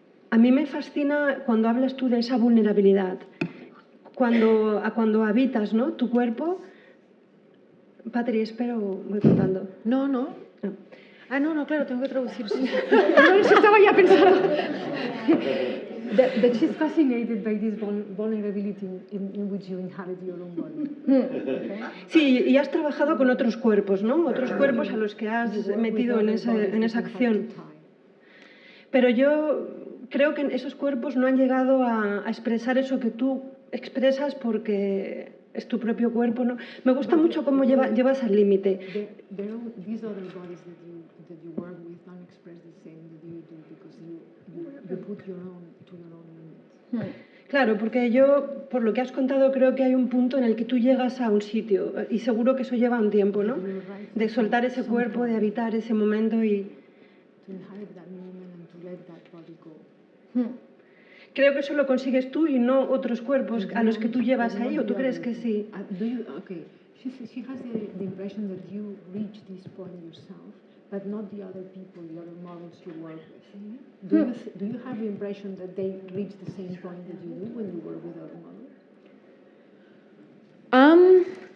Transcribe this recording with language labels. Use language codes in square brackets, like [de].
[es] A mí me fascina cuando hablas tú de esa vulnerabilidad, cuando habitas, ¿no?, tu cuerpo. Patri, espero, voy contando. No. No, claro, tengo que traducir. No, eso estaba ya pensando. [en] That she's fascinated by this vulnerability in which you inhabit your own body. Okay? [es] Sí, y has trabajado con otros cuerpos, ¿no? Otros cuerpos a los que has metido en esa acción. Pero yo creo que esos cuerpos no han llegado a expresar eso que tú expresas porque es tu propio cuerpo, ¿no? Me gusta mucho cómo llevas al límite. [en] These other bodies that you work with don't express the same that you do because you put your own limits. [es] Claro, porque yo, por lo que has contado, creo que hay un punto en el que tú llegas a un sitio y seguro que eso lleva un tiempo, ¿no? De soltar ese cuerpo, de habitar ese momento y... [en] To inhabit that moment and to let that body go. [es] Creo que eso lo consigues tú y no otros cuerpos a los que tú llevas ahí, ¿o tú crees que sí? [en] Okay. She has the impression that you reach this point yourself, but not the other people, the other models you work with. Do you have the impression that they reach the same point that you do when you work with other models?